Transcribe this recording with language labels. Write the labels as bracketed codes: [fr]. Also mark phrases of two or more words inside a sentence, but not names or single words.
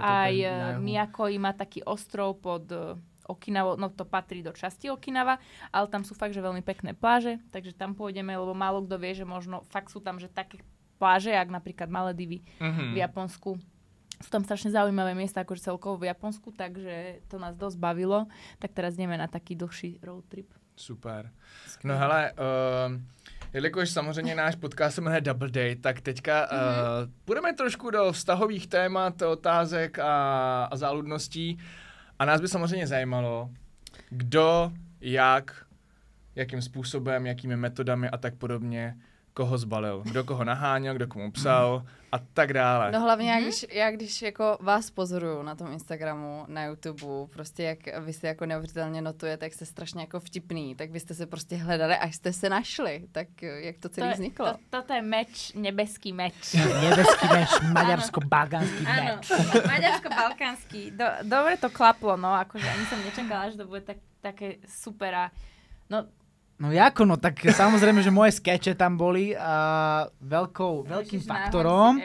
[sk] Aj Miyako má taký ostrov pod... Okinawa, no to patrí do časti Okinawa, ale tam sú fakt, že veľmi pekné pláže, takže tam pôjdeme, lebo málo kto vie, že možno fakt sú tam, že také pláže, jak napríklad Maledivy v Japonsku. Sú tam strašne zaujímavé miesta, akože celkovo v Japonsku, takže to nás dosť bavilo. Tak teraz ideme na taký dlhší [en] road trip. [sk] Super. [cs] No hele, jelikož samozřejmě náš podcast se jmenuje Double Date, tak teďka půjdeme trošku do vztahových témat, otázek a záludností. A nás by samozřejmě zajímalo, kdo, jakým způsobem, jakými metodami a tak podobně koho zbalil. Kdo koho naháněl, kdo komu psal a tak dále. No hlavně, když jako vás pozoruju na tom Instagramu, na YouTube, prostě jak vy si jako neuvěřitelně notujete, jak jste strašně jako vtipný, tak vy jste se prostě hledali, až jste se našli. Tak jak to celé vzniklo? [sk] Toto je meč, nebeský meč. Nebeský meč, maďarsko-balkánsky meč. Áno, maďarsko-balkánsky. Dobre to klaplo, no, akože ani som nečakala, že to bude také super a No jako, no tak samozrejme, že moje skeče tam boli a veľkým faktorom.